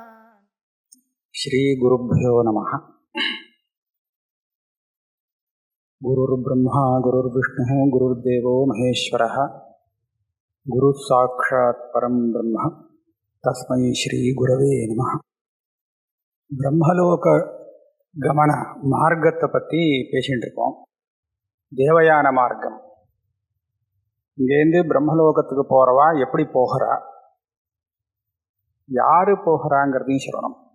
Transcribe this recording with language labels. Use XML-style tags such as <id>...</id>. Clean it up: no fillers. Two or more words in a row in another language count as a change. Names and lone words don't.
<sa>श्री गुरुभ्यो नमः. गुरुर्ब्रह्मा गुरुर्विष्णुः गुरुर्देवो महेश्वरः गुरुः साक्षात् परं ब्रह्म तस्मै श्री गुरवे नमः.</sa> <ta>பிரம்மலோக கமன மார்க்கத்தை பற்றி பேசிகிட்டு இருக்கோம். தேவயான மார்க்கம். இங்கேருந்து பிரம்மலோகத்துக்கு போகிறவா எப்படி போகிறா, யார் போகிறாங்கிறதையும் சொல்லணும்.</ta>